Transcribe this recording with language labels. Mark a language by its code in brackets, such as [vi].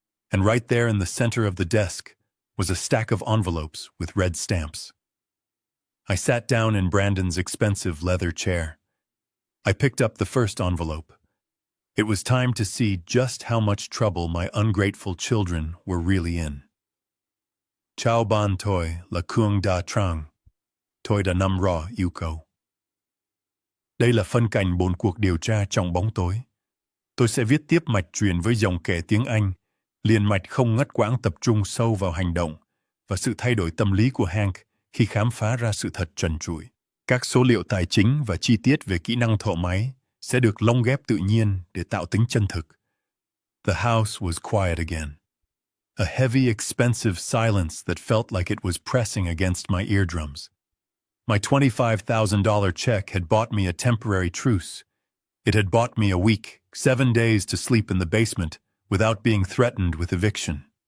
[en] And right there in the center of the desk was a stack of envelopes with red stamps. I sat down in Brandon's expensive leather chair. I picked up the first envelope. It was time to see just how much trouble my ungrateful children were really in. [vi] Chào ban tôi là Cuong Da Trang. Tôi đã nắm rõ yêu cầu. Đây là phân cảnh 4 cuộc điều tra trong bóng tối. Tôi sẽ viết tiếp mạch truyện với dòng kể tiếng Anh, liền mạch không ngắt quãng tập trung sâu vào hành động và sự thay đổi tâm lý của Hank khi khám phá ra sự thật trần trụi. Các số liệu tài chính và chi tiết về kỹ năng thợ máy sẽ được lồng ghép tự nhiên để tạo tính chân thực. [en] The house was quiet again. A heavy, expensive silence that felt like it was pressing against my eardrums. My $25,000 check had bought me a temporary truce. It had bought me a week, 7 days to sleep in the basement without being threatened with eviction.